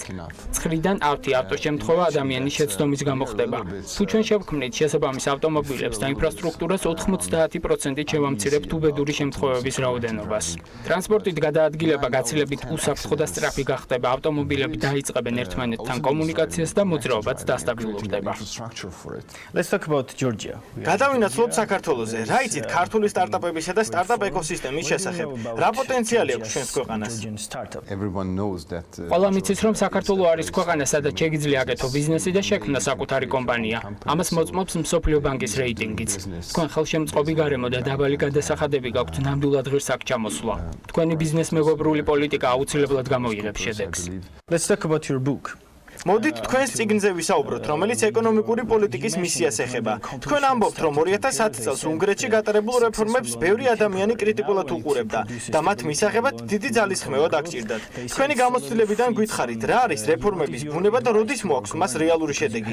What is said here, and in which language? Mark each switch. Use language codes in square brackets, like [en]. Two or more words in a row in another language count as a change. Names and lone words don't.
[ka] ცხრიდან ავთი ავტოშემთხვევა ადამიანის შეცდომის გამო ხდება. თუ ჩვენ შევქმნით შესაბამის ავტომობილებს და ინფრასტრუქტურას, 90% შევამცირებთ უბედური შემთხვევების რაოდენობას. ტრანსპორტით გადაადგილება გაცილებით უსაფრთხო და სწრაფი გახდება. ავტომობილები დაიწყებენ ერთმანეთთან კომუნიკაციას ინფლაციას და მოძრაობაც დასტაბილურდება. [en] Let's talk about Georgia. [ka] გადავინაცვლოთ საქართველოზე. რა იცით ქართული სტარტაპებისა და სტარტაპ ეკოსისტემის შესახებ? რა პოტენციალი აქვს ჩვენს ქვეყანას? ყველა მიცის, რომ საქართველო არის ქვეყანა, სადაც შეგიძლია აკეთო ბიზნესი და შექმნა საკუთარი კომპანია. ამას მოწმობს მსოფლიო ბანკის რეიტინგიც. თქვენ ხელშემწყობი გარემო და დაბალი გადასახადები გაქვთ ნამდვილად ღირს აქ ჩამოსვლა. თქვენი ბიზნეს მეგობრული პოლიტიკა აუცილებლად გამოიღებს შედეგს. [en] Let's talk about your book. [ka] მოდით თქვენს წიგნზე ვისაუბროთ, რომელიც ეკონომიკური პოლიტიკის მისიას ეხება. თქვენ ამბობთ, რომ 2010 წელს უნგრეთში გატარებულ რეფორმებს ბევრი ადამიანი კრიტიკულად უყურებდა და მათ მისაღებად დიდი ძალისხმევა დაგჭირდათ. თქვენი გამოცდილებიდან გითხარით, რა არის რეფორმების ბუნება და როდის მოაქვს მას რეალური შედეგი?